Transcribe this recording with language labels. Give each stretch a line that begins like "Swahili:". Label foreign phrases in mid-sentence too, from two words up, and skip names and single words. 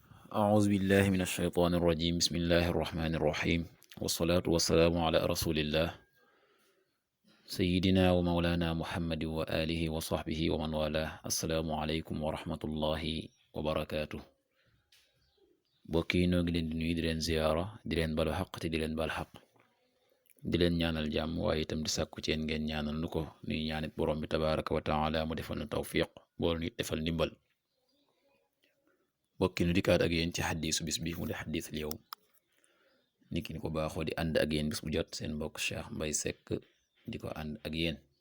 Arabic: أعوذ بالله من الشيطان الرجيم بسم الله الرحمن الرحيم والصلاة والسلام على رسول الله سيدنا ومولانا محمد وآله وصحبه ومن والاه السلام عليكم ورحمة الله وبركاته
Wolof: bokk yi noo ngi leen di nuyu di leen ziyaara di leen balu xaq te di leen bal xaq di leen ñaanal jàmm waaye itam di sàkku ci yéen ngeen ñaanal nu ko nuy ñaanit borom bi
Arabic: تبارك وتعالى
Wolof: mu defal nu tawfiq bool nit defal ndimbal bokki nu dikkaat ak yéen ci xaddiisu bis bi mu di xaddiisul yawm niki ni ko baaxoo di ànd ak yéen bis bu jot seen mbokk Cheikh Mbay Sekk di ko ànd ak yéen